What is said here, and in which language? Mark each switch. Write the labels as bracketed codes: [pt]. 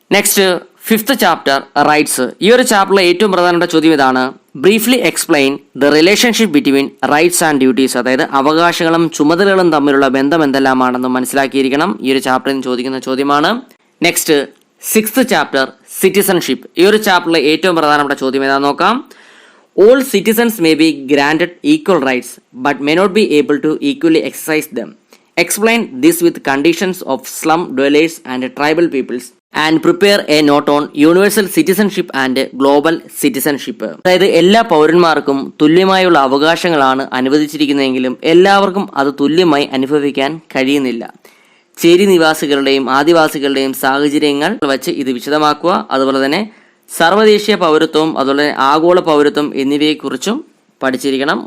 [en] Next fifth chapter rights. [ml] ഈ ഒരു ചാപ്റ്ററിലെ ഏറ്റവും പ്രധാനപ്പെട്ട ചോദ്യം ഇതാണ്. [en] Briefly explain the relationship between rights and duties. [ml] അതായത് അവകാശങ്ങളും ചുമതലകളും തമ്മിലുള്ള ബന്ധം എന്തെല്ലാമാണെന്നും മനസ്സിലാക്കിയിരിക്കണം. ഈ ഒരു ചാപ്റ്ററിൽ ചോദിക്കുന്ന ചോദ്യമാണ്. [en] Next sixth chapter citizenship. [ml] ഈ ഒരു ചാപ്റ്ററിലെ ഏറ്റവും പ്രധാനപ്പെട്ട ചോദ്യം ഏതാണെന്ന് നോക്കാം. [en] All citizens may be granted equal rights but may not be able to equally exercise them. Explain this with conditions of slum dwellers and tribal peoples and prepare a note on universal citizenship and global citizenship. [ml] അതായത് എല്ലാ പൗരന്മാർക്കും തുല്യമായുള്ള അവകാശങ്ങളാണ് അനുവദിച്ചിരിക്കുന്നതെങ്കിലും എല്ലാവർക്കും അത് തുല്യമായി അനുഭവിക്കാൻ കഴിയുന്നില്ല. ചേരി നിവാസികളുടെയും ആദിവാസികളുടെയും സാഹചര്യങ്ങൾ വച്ച് ഇത് വിശദമാക്കുക. അതുപോലെ തന്നെ സർവ്വദേശീയ പൗരത്വം അതുപോലെ ആഗോള പൗരത്വം എന്നിവയെക്കുറിച്ചും പഠിച്ചിരിക്കണം.